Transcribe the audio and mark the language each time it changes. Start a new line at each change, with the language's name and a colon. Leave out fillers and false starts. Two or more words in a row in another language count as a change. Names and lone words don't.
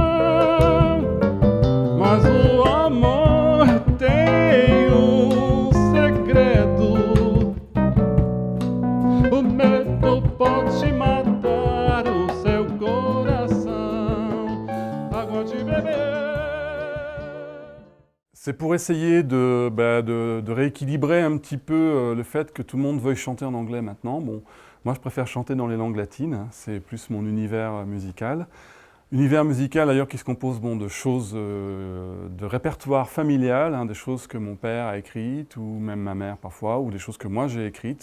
Portuguese: Mas o amor tem um segredo. O medo pode matar o seu coração. Água de beber.
French: C'est pour essayer de rééquilibrer un petit peu le fait que tout le monde veuille chanter en anglais maintenant. Bon, moi je préfère chanter dans les langues latines, hein, c'est plus mon univers musical. Univers musical d'ailleurs qui se compose de choses, de répertoire familial, hein, des choses que mon père a écrites, ou même ma mère parfois, ou des choses que moi j'ai écrites.